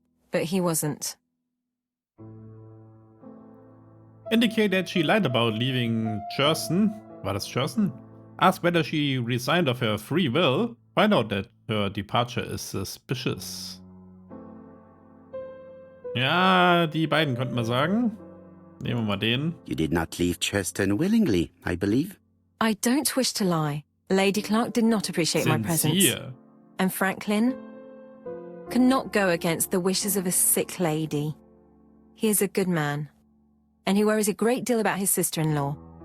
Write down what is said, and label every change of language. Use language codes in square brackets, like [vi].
[en] But he wasn't. Indicate that she lied about leaving Churston. [de] War das Churston? [en] Ask whether she resigned of her free will. Find out that her departure is suspicious. [de] Ja, die beiden könnten wir sagen. Nehmen wir mal den. [en] You did not leave Churston willingly, I believe. I don't wish to lie. Lady Clark did not appreciate my presence. Sincere. And Franklin could not go against the wishes of a sick lady. He is a good man. And he worries a great deal about his sister-in-law.